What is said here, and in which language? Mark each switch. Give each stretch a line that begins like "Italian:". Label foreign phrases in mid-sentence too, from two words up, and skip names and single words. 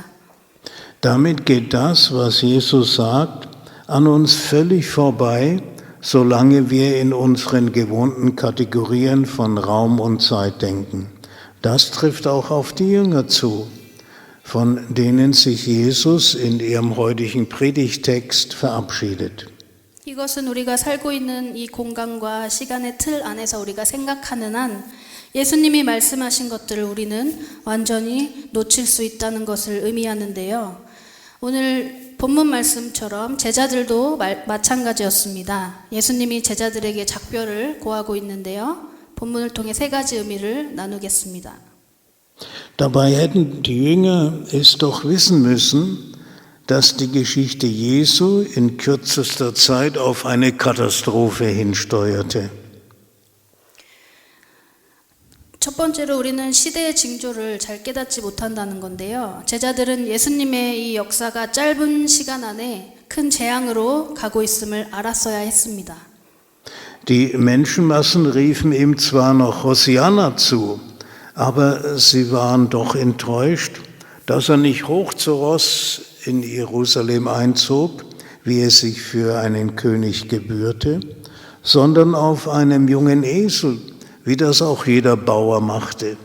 German: Damit geht das, was Jesus sagt, an uns völlig vorbei, solange wir in unseren gewohnten Kategorien von Raum und Zeit denken. Das trifft auch auf die Jünger zu, von denen sich Jesus in ihrem heutigen Predigtext verabschiedet.
Korean: 이것은 우리가 살고 있는 이 공간과 시간의 틀 안에서 우리가 생각하는 한 예수님이 말씀하신 것들을 우리는 완전히 놓칠 수 있다는 것을 의미하는데요. 오늘 본문 말씀처럼 제자들도 마찬가지였습니다. 예수님이 제자들에게 작별을 고하고 있는데요. 본문을 통해 3가지 의미를 나누겠습니다.
German: Dabei hätten die Jünger es doch wissen müssen, dass die Geschichte Jesu in kürzester Zeit auf eine Katastrophe hinsteuerte.
Korean: 첫 번째로 우리는 시대의 징조를 잘 깨닫지 못한다는 건데요. 제자들은 예수님의 이 역사가 짧은 시간 안에 큰 재앙으로 가고 있음을 알았어야 했습니다.
German: Die Menschenmassen riefen ihm zwar noch Hosianna zu, aber sie waren doch enttäuscht, dass er nicht hoch zu Ross in Jerusalem einzog, wie es sich für einen König gebührte, sondern auf einem jungen Esel, wie das auch jeder Bauer machte.